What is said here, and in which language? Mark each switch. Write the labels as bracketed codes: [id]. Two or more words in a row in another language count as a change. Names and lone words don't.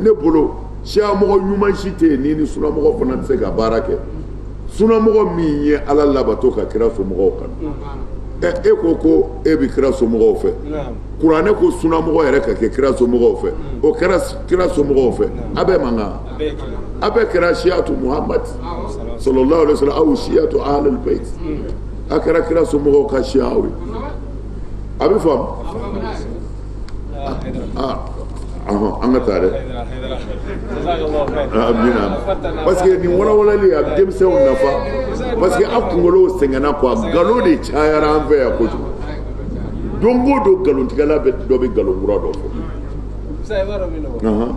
[bm] ne bolo siya mɔgɔ ɲuman si tɛ yen ni sunamɔgɔ fana tɛ se ka baara kɛ sunamɔgɔ min ye ala labato ka kira somɔgɔw kan e ko e bɛ kira somɔgɔw fɛ kuranɛ ko sunamɔgɔ yɛrɛ ka kɛ kira somɔgɔw fɛ o kɛra kira somɔgɔw fɛ a bɛ mankan a bɛ kɛra siyatu Muhammad [ar] صلى الله عليه وسلم [bm] aw siyatu ahlul bayt a kɛra kira somɔgɔw ka siyaw ye a bɛ faamu an ka taa dɛ [fr] parce que [bm] nin walawalali a bɛ denmisɛnw nafa [fr] parce que [bm] a kunkolo sɛgɛnna quoi nkalon de cayara an fɛ yan kojugu don o don nkalontigɛla dɔ bɛ nkalon kura dɔ fɔ.